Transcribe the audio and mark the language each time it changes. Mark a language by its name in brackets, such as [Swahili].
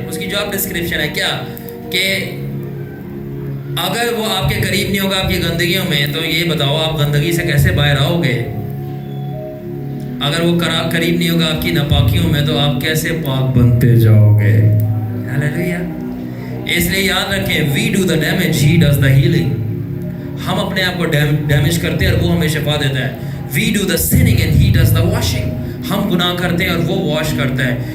[Urdu] اس کی job description ہے کیا, کہ اگر وہ آپ کے قریب نہیں ہوگا آپ کی گندگیوں میں, تو یہ بتاؤ آپ گندگی سے کیسے باہر آؤ گے. اگر وہ قریب نہیں ہوگا آپ کی ناپاکیوں میں, تو آپ کیسے پاک بنتے جاؤ گے. ہاللیلویا. اس لیے یاد رکھیں, [English] we do the damage, he does the healing. [Urdu] ہم اپنے آپ کو ڈیمیج کرتے ہیں اور وہ ہمیں شفا دیتا ہے. [English] we do the sinning and he does the washing. [Urdu] ہم گناہ کرتے ہیں اور وہ واش کرتا ہے.